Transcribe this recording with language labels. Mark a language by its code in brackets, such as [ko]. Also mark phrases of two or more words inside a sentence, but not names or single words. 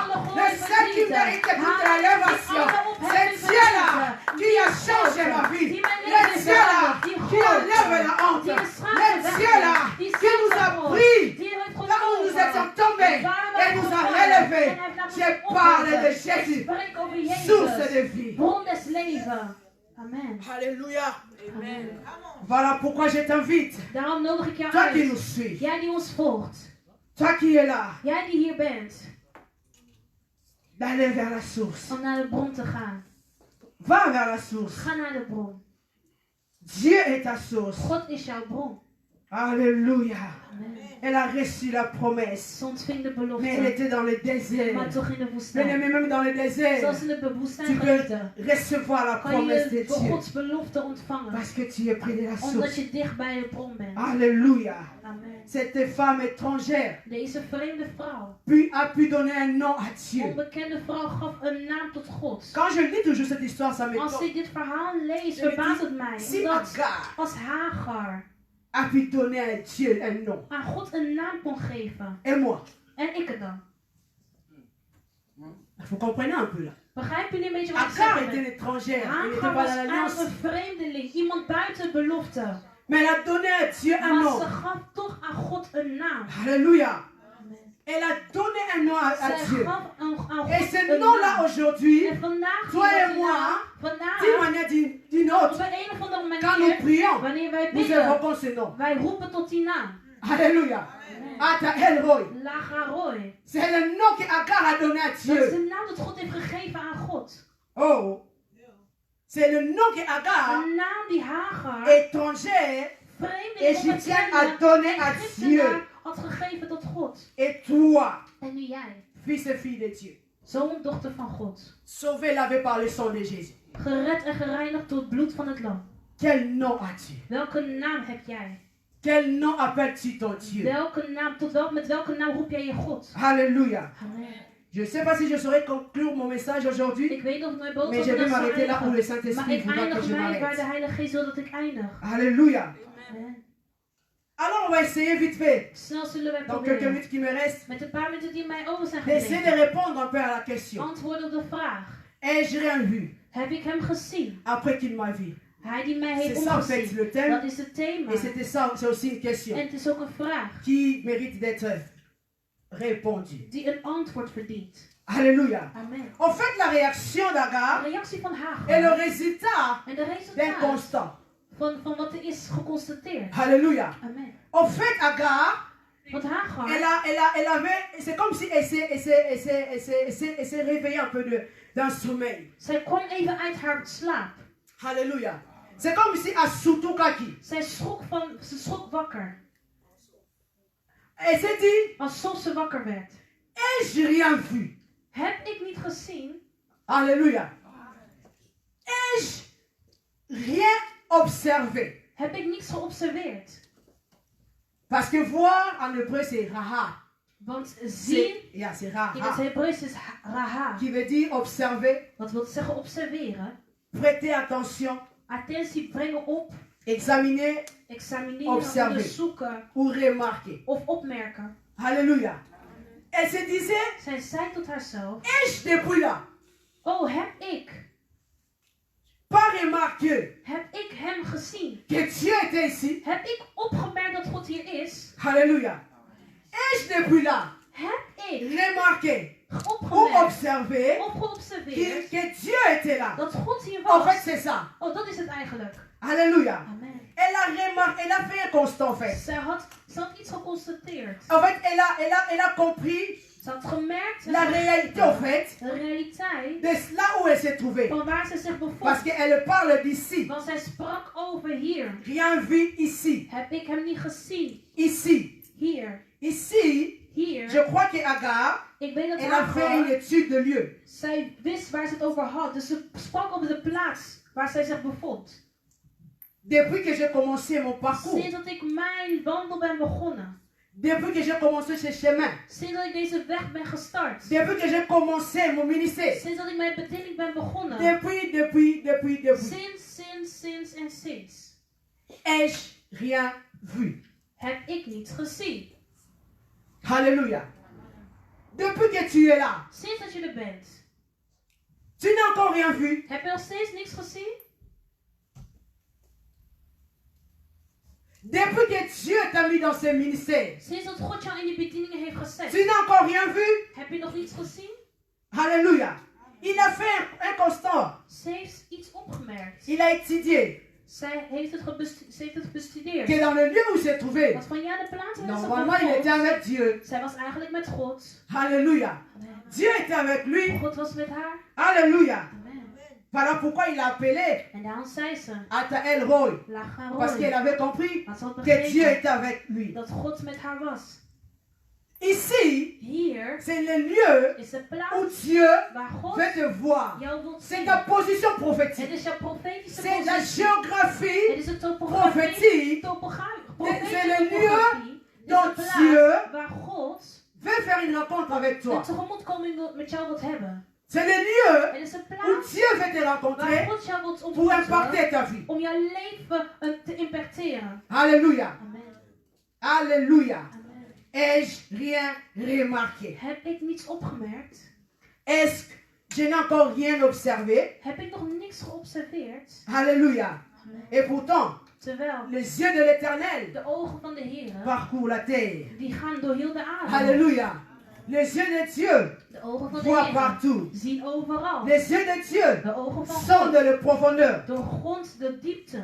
[fr] Le seul qui mérite toute l'élévation. C'est Dieu-là qui a changé ma vie. Le Dieu-là qui enlève la honte. Le Dieu-là qui nous a pris là où nous étions tombés et nous a relevés. Je parle de Jésus, [nl] Spreek over [fr] source [nl] Jezus. [fr] de vie. [nl] Bron des leven. Amen. [fr] Alléluia. Amen. Voilà pourquoi je t'invite, [nl] Daarom nodig ik jou [fr] toi qui nous [nl] uit. [fr] suis, [nl] Jij die ons volgt. [fr] toi qui es là, [nl] Jij die hier bent. [fr] d'aller vers la source. [nl] Om naar de bron te gaan. [fr] Va vers la source. [nl] Ga naar de bron. [fr] Dieu est ta source. [nl] God is jouw bron. [fr] Alléluia. Amen. Elle a reçu la promesse, [nl] Ze ontving de [fr] mais elle [nl] belofte. [fr] était dans le désert. [nl] Maar toch in de [fr] Bien [nl] woestijn. [fr] aimé, même dans le désert, [nl] Zoals in de [fr] tu [nl] woestijn [fr] peux [nl] geliefde. [fr] recevoir la [nl] Kan [fr] promesse de [nl] je [fr] Dieu. [nl] Gods belofte ontvangen. [fr] Parce que tu es près de la [nl] Omdat [fr] source. [nl] je dicht bij de bron bent. [fr] Alléluia. Amen. Cette femme étrangère [nl] Deze vreemde vrouw. [fr] a pu donner un nom à Dieu. [nl] Onbekende vrouw gaf een naam tot God. [fr] Quand je lis toujours cette histoire, ça [nl] Als [fr] m'étonne. [nl] ik dit verhaal lees, [fr] Je me [nl] verbaast [fr] dis, [nl] het mij. [fr] Si [nl] Omdat [fr] Agar [nl] als Hagar [fr] a pu donner à Dieu un nom, [nl] aan God een naam kon geven. [fr] et moi, [nl] En ik het dan. [fr] vous comprenez un peu là. [nl] Begrijpen jullie een beetje wat ik [fr] Agar [nl] zeg? [fr] était une étrangère, elle n'était [nl] Hagar [fr] pas [nl] was [fr] dans l'alliance, [nl] een vreemdeling. Iemand buiten de belofte. [fr] mais elle a donné à Dieu un [nl] Maar [fr] nom. [nl] ze gaf toch aan God een naam. [fr] Alléluia. Amen. Elle a donné un nom à [nl] Zij [fr] Dieu. [nl] gaf aan [fr] Et [nl] God [fr] ce [nl] een [fr] nom-là [nl] naam. [fr] aujourd'hui, [nl] En vandaag [fr] toi [nl] zien we [fr] et [nl] die [fr] moi, [nl] naam. [fr] d'une [nl] Vandaag, [fr] manière d'une [nl] op [fr] autre, [nl] een of andere [fr] quand nous [nl] manier, [fr] prions, [nl] wanneer wij [fr] nous [nl] bidden, [fr] évoquons ce nom. [nl] wij roepen tot die naam. [fr] Alléluia. Ata El Roy. [nl] Lagaroi. [fr] C'est le nom qu'Agar a donné à [nl] Dat is [fr] Dieu. [nl] de naam dat God heeft gegeven aan God. [fr] Oh. C'est le nom qu'Agar, [nl] Een naam die Hagar, [fr] étrangère, [nl] vreemde [fr] égyptienne, a donné à Dieu. [nl] Egyptenaar, had gegeven tot God. [fr] Et toi, [nl] En nu jij, [fr] fils et fille de Dieu, [nl] zoon, dochter van God. [fr] sauvé, lavé par le sang de Jésus. [nl] Gered en gereinigd door het bloed van het lam. [fr] Quel nom as-tu? [nl] Welke naam heb jij? [fr] Quel nom appelles-tu ton Dieu? [nl] Welke naam, met welke naam roep jij je God? [fr] Alléluia. Amen. Je ne sais pas si je saurais conclure mon message aujourd'hui, [nl] Ik weet nog mijn [fr] mais je [nl] boodschap [fr] vais [nl] dat zal [fr] m'arrêter là où le [nl] eindigen. Maar [fr] Saint-Esprit [nl] ik [fr] voudra que [nl] eindig [fr] je [nl] mij waar de [fr] m'arrête. [nl] Heilige Geest wil dat ik eindig. [fr] Alléluia. Amen. Alors on va essayer vite fait, [nl] Snel zullen wij [fr] dans quelques [nl] proberen. [fr] minutes qui me restent, [nl] Met een paar minuten die mij over zijn [fr] d'essayer de [nl] gebleven. [fr] répondre un peu à la question. [nl] Antwoorden op de vraag. [fr] Ai-je rien vu [nl] Heb ik hem gezien? [fr] après qu'il m'a vu? [nl] Hij die mij [fr] C'est [nl] heeft [fr] ça en fait [nl] omgezien. [fr] le thème. [nl] Dat is het thema. [fr] Et c'était ça, c'est aussi une question [nl] En het is ook een vraag [fr] qui mérite d'être répondue. [nl] die een antwoord verdient. [fr] Alléluia. Amen. En fait, la réaction [nl] De [fr] d'Agar [nl] reactie van Hagar [fr] est le résultat [nl] en de [fr] d'un [nl] resultaat [fr] constant. [nl] van wat er is geconstateerd. [fr] Alléluia. Amen. En fait, Agar, [nl] Want Hagar, [fr] elle avait, c'est comme si elle s'est réveillée un peu d'un sommeil. [nl] zij kwam even uit haar slaap. [fr] Alléluia. C'est comme si à Sutukaki. [nl] Ze schrok wakker. [fr] Elle s'est dit, [nl] Alsof ze wakker werd. [fr] ai-je rien vu? [nl] Heb ik niet gezien? [fr] Alléluia. Ai-je rien observé? [nl] Heb ik niets geobserveerd? [fr] Parce que voir en hébreu c'est raha. [nl] Want zien [fr] C'est [nl] in het [fr] raha. [nl] Hebreeuws is raha. [fr] Qui veut dire observer, [nl] Wat wil zeggen observeren? [fr] prêter attention, [nl] Attentie brengen op, [fr] examiner [nl] examineren, [fr] Observer. [nl] onderzoeken [fr] ou remarquer. [nl] of opmerken. [fr] Alléluia. Elle se disait, [nl] Zij zei tot haarzelf, [fr] ai-je depuis là [nl] oh heb ik [fr] pas remarqué [nl] hem gezien? [fr] que Dieu était ici? [nl] Heb ik opgemerkt dat God hier is? [fr] Alléluia. Ai-je depuis là [nl] Heb ik [fr] remarqué ou [nl] opgemerkt [fr] observé [nl] of geobserveerd [fr] que Dieu était là? [nl] dat God hier [fr] En fait, [nl] was? [fr] c'est ça. [nl] Oh, dat is het eigenlijk. [fr] Alléluia. Amen. Elle a remarqué, elle a fait un constat en fait. [nl] Ze had iets geconstateerd. [fr] En fait, elle a compris [nl] Ze had gemerkt [fr] la réalité en fait [nl] de realiteit [fr] de là où elle s'est trouvée. [nl] van waar ze zich bevond. [fr] Parce qu'elle parle d'ici. [nl] Want zij sprak over hier. [fr] Rien vu ici. [nl] Heb ik hem niet gezien? [fr] Ici. [nl] Hier. [fr] Ici, [nl] Hier. [fr] je crois que Agar, [nl] Ik weet dat [fr] elle a fait une [nl] Hagar, [fr] étude de lieu. [nl] zij wist waar ze het over had. Dus ze sprak over de plaats waar zij zich bevond. [fr] Depuis que j'ai commencé mon parcours, [nl] Sinds dat ik mijn wandel ben begonnen. [fr] depuis que j'ai commencé ce chemin, [nl] Sinds dat ik deze weg ben gestart. [fr] depuis que j'ai commencé mon ministère, [nl] Sinds dat ik mijn bediening ben begonnen. [fr] depuis, [nl] Sinds en sinds. [fr] ai-je rien vu? [nl] Heb ik niet gezien. [fr] Alléluia. Depuis que tu es là, [nl] Sinds dat je er bent. [fr] tu n'as encore rien vu. [nl] Heb je nog steeds niks gezien? [fr] Depuis que Dieu t'a mis dans ce ministère, [nl] Sinds dat God jou in die bedieningen heeft gezet. [fr] tu n'as encore rien vu. [nl] Heb je nog niets gezien? [fr] Alléluia. Il a fait un constat. [nl] Ze heeft iets opgemerkt. [fr] Il a étudié [nl] Zij heeft het bestudeerd. [fr] que dans le lieu où il s'est trouvé, [nl] Want van ja, de plaats waar ze [fr] normalement il était [nl] bevond, [fr] avec Dieu. [nl] zij was eigenlijk met God. [fr] Alléluia. Amen. Dieu était avec lui. [nl] God was met haar. [fr] Alléluia. Amen. Voilà pourquoi il a appelé [nl] En daarom zei ze, [fr] Ata El Roy. [nl] laat gaan [fr] Parce qu'elle [nl] rollen. [fr] avait compris [nl] Want ze had [fr] que Dieu [nl] begrepen [fr] était avec lui. [nl] dat God met haar was. [fr] Ici, [nl] Hier [fr] c'est le lieu [nl] is de [fr] où [nl] plaats [fr] Dieu [nl] waar God [fr] veut te voir. [nl] jou wilt [fr] C'est [nl] zien. [fr] ta position [nl] Het [fr] prophétique. [nl] is jouw profetische [fr] C'est la [nl] positie. [fr] géographie [nl] Het is de topografie. [fr] prophétique [nl] Profetische [fr] c'est le [nl] topografie. Het is [fr] dont [nl] de [fr] Dieu [nl] plaats waar God [fr] veut faire une rencontre avec [nl] een [fr] toi. [nl] tegemoetkoming met jou wilt hebben. [fr] C'est le lieu [nl] Het is de [fr] où [nl] plaats [fr] Dieu veut te [nl] waar [fr] rencontrer [nl] God jou wilt [fr] pour [nl] ontmoeten [fr] impacter ta vie. [nl] om jouw leven te impacteren. [fr] Alléluia. Amen. Alléluia. Amen. Ai-je rien remarqué? [nl] Heb ik niets opgemerkt? [fr] Est-ce que je n'ai encore rien observé? [nl] Heb ik nog niks geobserveerd? [fr] Alléluia. Amen. Et pourtant, [nl] Terwijl [fr] les yeux de l'Éternel [nl] de ogen van de Heer, [fr] parcourent la terre. [nl] die gaan door heel de aarde. [fr] Alléluia. Les yeux de Dieu [nl] De ogen van de [fr] voient [nl] Heer [fr] partout. [nl] zien overal. [fr] Les yeux de Dieu [nl] De ogen van [fr] sont [nl] God [fr] de la profondeur. [nl] doorgrondt de diepte.